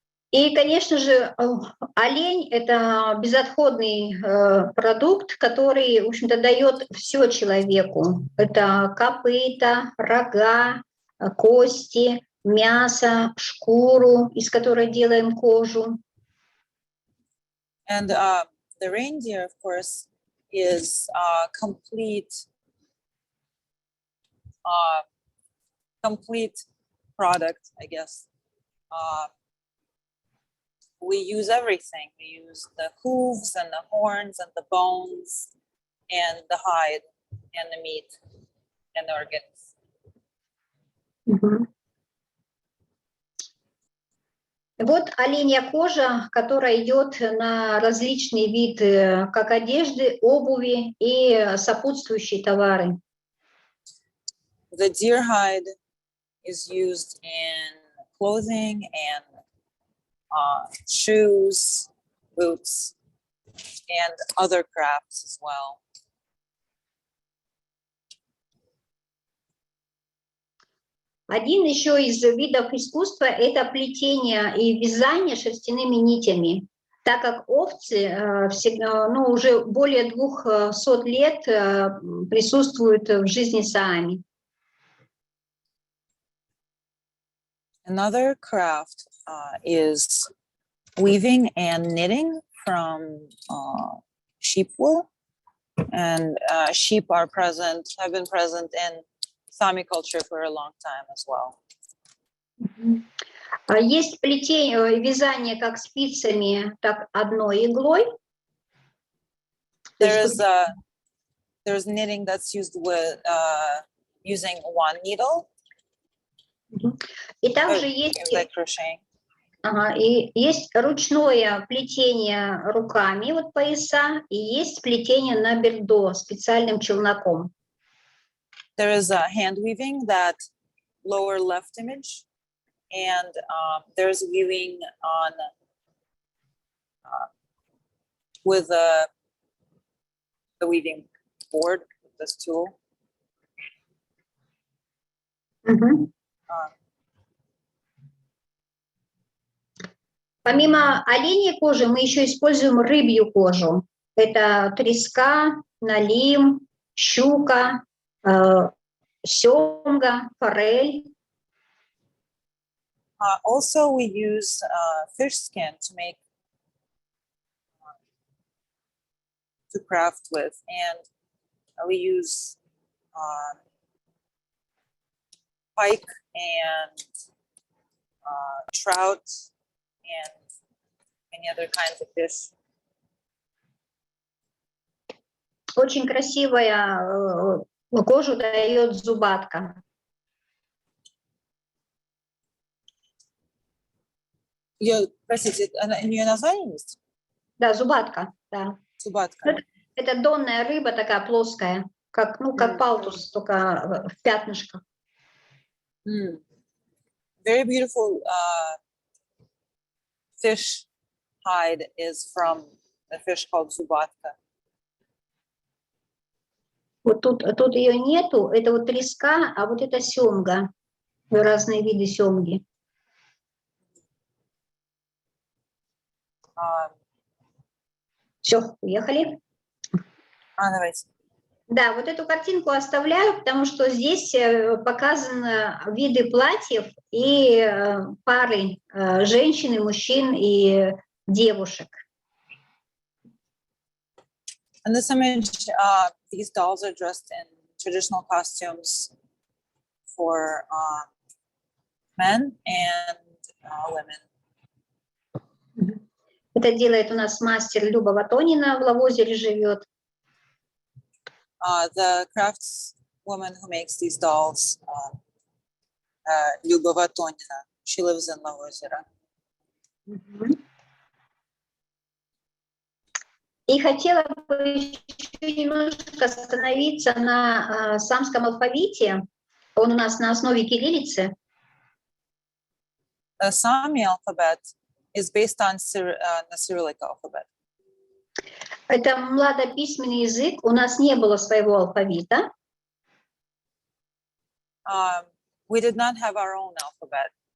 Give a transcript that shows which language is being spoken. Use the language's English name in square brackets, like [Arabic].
[Russian] И, конечно же, олень – это безотходный продукт, который, в общем-то, дает все человеку. Это копыта, рога, кости, мясо, шкуру, из которой делаем кожу. [English] And the reindeer, of course, is complete product, I guess. We use everything. We use the hooves and the horns and the bones and the hide and the meat and the organs. [Russian] Вот оленья кожа, которая идет на различные виды как одежды, обуви и сопутствующие товары. [English] The deer hide is used in clothing and shoes, boots, and other crafts as well. [Russian] Один еще из видов искусства – это плетение и вязание шерстяными нитями, так как овцы уже более 200 лет присутствуют в жизни Саами. [English] Another craft is weaving and knitting from sheep wool, and sheep have been present in Sami culture for a long time as well. [Russian] Есть плетение, вязание как спицами, так одной иглой. [English] There's knitting that's used with using one needle. [Russian] И также есть, [English] like crocheting. [Russian] И есть ручное плетение руками, вот пояса, и есть плетение на бердо специальным челноком. [English] There is a hand weaving, that lower left image, and there's weaving on with the weaving board with this tool. [Russian] Помимо оленьей кожи мы еще используем рыбью кожу. Это треска, налим, щука, семга, форель. [English] Also, we use fish skin to craft with, and we use pike and trout and many other kinds of fish. [Russian] Очень красивая кожу дает зубатка. Простите, у нее название есть? Да, зубатка, да. Зубатка. Это донная рыба такая плоская, как палтус, только в пятнышках. [English] Very beautiful fish hide is from a fish called zubatka. [Russian] Вот тут ее нету, это вот треска, а вот это семга, разные виды семги. Все, уехали? Давайте. Да, вот эту картинку оставляю, потому что здесь показаны виды платьев и пары женщин, мужчин и девушек. [English] In this image, these dolls are dressed in traditional costumes for men and women. [Russian] Это делает у нас мастер Люба Ватонина, в Лавозере живет. [English] The crafts woman who makes these dolls, Люба Ватонина, she lives in Lavozera. [Russian] И хотела бы еще немножко остановиться на самском алфавите. Он у нас на основе кириллицы. [English] The Sami alphabet is based on the Cyrillic alphabet. [Russian] Это младописьменный язык. У нас не было своего алфавита. [English] We did not have our own alphabet.